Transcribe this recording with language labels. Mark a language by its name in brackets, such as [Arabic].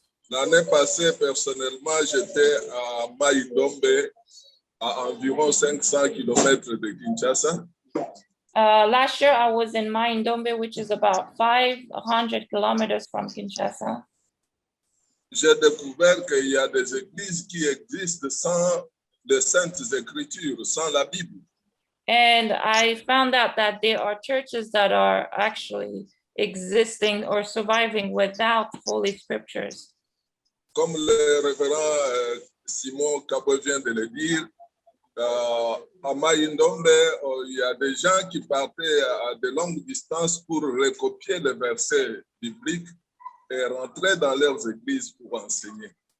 [French] L'année passée, personnellement, j'étais à Mai-Ndombe, à environ 500 km de Kinshasa. [English] Last year, I was in Mai-Ndombe, which is about 500 kilometers from Kinshasa. [French] J'ai découvert qu'il y a des églises qui existent sans les Saintes Écritures, sans la Bible. [English] And I found out that there are churches that are actually existing or surviving without Holy Scriptures. [French] Comme le révérend Simon Cabo vient de le dire, à Mai-Ndombe, il y a des gens qui partaient à de longues distances pour recopier les versets bibliques et rentrer dans leurs églises pour enseigner.